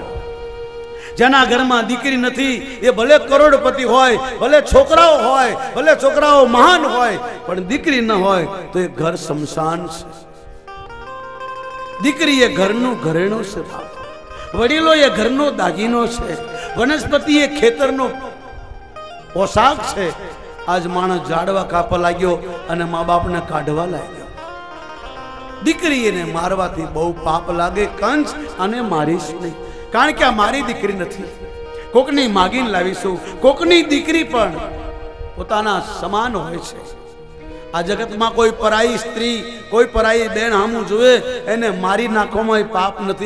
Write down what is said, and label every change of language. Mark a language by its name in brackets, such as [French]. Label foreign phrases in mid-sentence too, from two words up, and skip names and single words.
[Gujarati] જેના ઘરમાં દીકરી નથી એ ભલે કરોડપતિ હોય, ભલે છોકરાઓ હોય, ભલે છોકરાઓ મહાન હોય, પણ દીકરી ન હોય તો એ ઘર શમશાન છે। દીકરી એ ઘરનું ઘરેણું છે બાપ। વડીલો એ ઘરનો દાગીનો છે। વનસ્પતિ એ ખેતરનો પોશાક છે। આજ માણસ ઝાડવા કાપા લાગ્યો અને માં બાપ ને કાઢવા લાગ્યો। દીકરીને મારવાથી બહુ પાપ લાગે કંસ, અને મારીશ નહીં, કારણ કે આ મારી દીકરી નથી. કોકની માગીને લાવીશું. કોકની દીકરી પણ પોતાના સમાન હોય છે. આ જગતમાં કોઈ પરાઈ સ્ત્રી, કોઈ પરાઈ બેન હામું જોવે એને મારી નાખવામાં પાપ નથી.